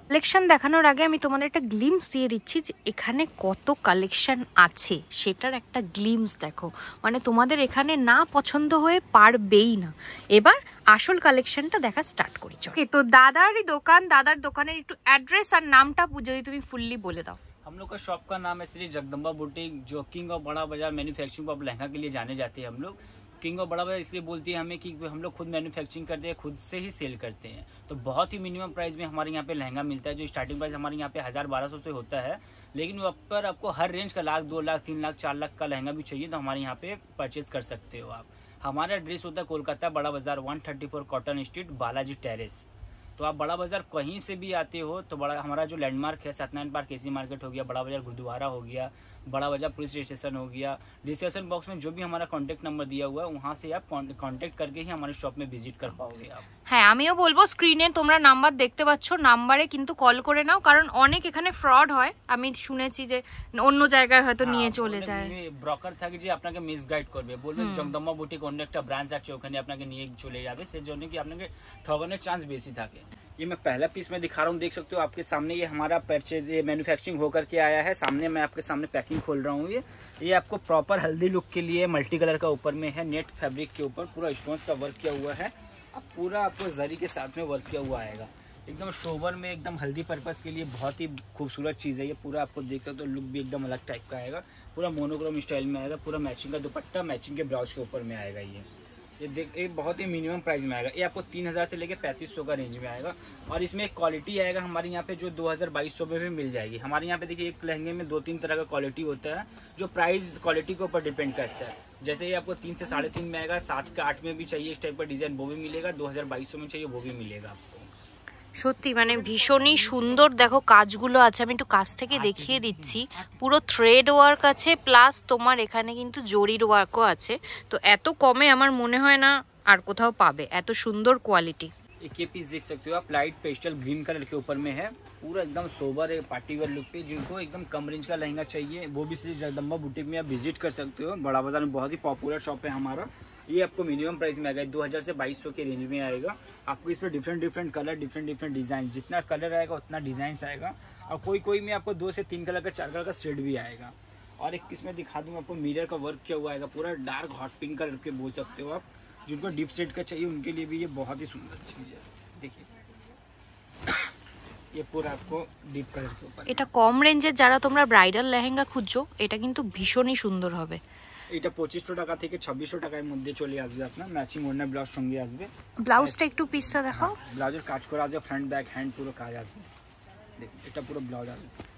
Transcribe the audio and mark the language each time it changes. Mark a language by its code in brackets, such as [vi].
[bn] Collection দেখানোর আগে আমি তোমাদের একটা গ্লিমস দিয়ে দিচ্ছি যে এখানে কত কালেকশন আছে, সেটার একটা গ্লিমস দেখো। মানে তোমাদের এখানে না পছন্দ হয়ে পারবেই না। এবার আসল কালেকশনটা দেখা স্টার্ট করি। ওকে, তো দাদারই দোকান, দাদার দোকানের একটু অ্যাড্রেস আর নামটা যদি তুমি ফুললি বলে দাও। [hi] हम लोग का शॉप का नाम है श्री जगदम्बा बुटीक, जो किंग ऑफ बड़ा बाजार मैन्युफैक्चरिंग ऑफ लहंगा के लिए जाने जाते हैं। हम लोग किंग ऑफ बड़ा बाजार इसलिए बोलते हैं हमें कि हम लोग खुद मैन्युफैक्चरिंग करते हैं, खुद से ही सेल करते हैं। तो बहुत ही मिनिमम प्राइस में हमारे यहाँ पे लहंगा मिलता है। जो स्टार्टिंग प्राइस हमारे यहाँ पे 1000-1200 से होता है, लेकिन वहाँ पर आपको हर रेंज का 1,00,000, 2,00,000, 3,00,000, 4,00,000 का लहंगा भी चाहिए तो हमारे यहाँ पे परचेज कर सकते हो आप। हमारा एड्रेस होता है कोलकाता बड़ा बाजार 134 कॉटन स्ट्रीट, बालाजी टेरेस। तो आप बड़ा बाजार कहीं से भी आते हो तो बड़ा हमारा जो लैंडमार्क है सत्यनारायण पार्क एसी मार्केट हो गया, बड़ा बाजार गुरुद्वारा हो गया, बड़ा बाजार पुलिस स्टेशन हो गया। डिस्क्रिप्शन बॉक्स में जो भी हमारा कॉन्टैक्ट नंबर दिया हुआ है वहाँ से आप कॉन्टैक्ट करके ही हमारे शॉप में विजिट कर पाओगे आप। [bn] হ্যাঁ, আমিও বলবো স্ক্রিনে তোমরা নাম্বার দেখতে পাচ্ছ, নাম্বারে কিন্তু কল করে নাও, কারণ অনেক এখানে ফ্রড হয়। আমি শুনেছি যে অন্য জায়গায় হয়তো নিয়ে চলে যায়। ব্রকার থাকে যে আপনাকে মিসগাইড করবে, বলবে জগদম্বা বুটিক অন্য একটা ব্রাঞ্চ আছে ওখানে আপনাকে নিয়ে চলে যাবে, সেজন্য কি আপনাকে ঠগানোর চান্স বেশি থাকে। [hi] ये मैं पहला पीस में दिखा रहा हूँ, देख सकते हो आपके सामने ये हमारा परचेज मैन्युफैक्चरिंग होकर के आया है। सामने मैं आपके सामने पैकिंग खोल रहा हूँ। ये आपको प्रॉपर हल्दी लुक के लिए मल्टी कलर का ऊपर में है, नेट फैब्रिक के ऊपर पूरा स्टोन्स का वर्क किया हुआ है। अब पूरा आपको जरी के साथ में वर्क किया हुआ आएगा, एकदम शोभन में, एकदम हल्दी पर्पस के लिए बहुत ही खूबसूरत चीज़ है ये। पूरा आपको देख सकते हो लुक भी एकदम अलग टाइप का आएगा, पूरा मोनोक्रोम स्टाइल में आएगा, पूरा मैचिंग का दुपट्टा मैचिंग के ब्लाउज के ऊपर में आएगा। ये देख, ये बहुत ही मिनिमम प्राइस में आएगा। ये आपको 3,000 से लेकर 3,500 का रेंज में आएगा। और इसमें एक क्वालिटी आएगा हमारे यहाँ पे जो 2,000-2,200 में भी मिल जाएगी। हमारे यहाँ पे देखिए एक लहंगे में 2-3 तरह का क्वालिटी होता है, जो प्राइस क्वालिटी के ऊपर डिपेंड करता है। जैसे ये आपको 3 से 3.5 में आएगा, 7 का 8 में भी चाहिए इस टाइप का डिजाइन वो भी मिलेगा, 2,000-2,200 में चाहिए वो भी मिलेगा आपको। [bn] সত্যি মানে ভীষণই সুন্দর। দেখো কাজগুলো আছে, আমি একটু কাছ থেকে দেখিয়ে দিচ্ছি। পুরো থ্রেড ওয়ার্ক আছে, প্লাস তোমার এখানে কিন্তু জরির ওয়ার্কও আছে। তো এত কমে আমার মনে হয় না আর কোথাও পাবে এত সুন্দর কোয়ালিটি। [hi] एक ये पीस देख सकते हो आप, लाइट पेस्टल ग्रीन कलर के ऊपर में है, पूरा एकदम सोबर है पार्टी वेयर लुक पे। जिनको एकदम कम रेंज का लहंगा चाहिए वो भी श्री जगदम्बा बुटीक में आप विजिट कर सकते हो। बड़ा बाजार में बहुत ही पॉपुलर शॉप है हमारा। ये आपको मिनिमम प्राइस में आएगा 2,000 से 2,200 के रेंज में आएगा। आपको इस पर डिफरेंट कलर, डिफरेंट डिजाइन, जितना कलर आएगा उतना डिजाइन आएगा। और कोई में आपको 2 से 3 कलर का 4 कलर का शेड भी आएगा। और एक पीस में दिखा दूँ आपको, मिरर का वर्क किया हुआ आएगा, पूरा डार्क हॉट पिंक कलर के बोल सकते हो आप। जिनको डीप शेड का चाहिए उनके लिए भी ये बहुत ही सुंदर चीज़ है। देखिए ये पूरा आपको डीप कलर के ऊपर। [bn] এটা কম রেঞ্জের যারা তোমরা ব্রাইডাল লেহেঙ্গা খুঁজছো, এটা কিন্তু ভীষণই সুন্দর হবে। এটা 2,500 টাকা থেকে 2,600 টাকার মধ্যে চলে আসবে আপনার। ম্যাচিং ওড়না ব্লাউজ সঙ্গে আসবে। ব্লাউজটা একটু পিসটা দেখাও। ব্লাউজের কাজ করা আছে, ফ্রন্ট ব্যাক হ্যান্ড পুরো কাজ আসবে। দেখুন এটা পুরো ব্লাউজ আসবে।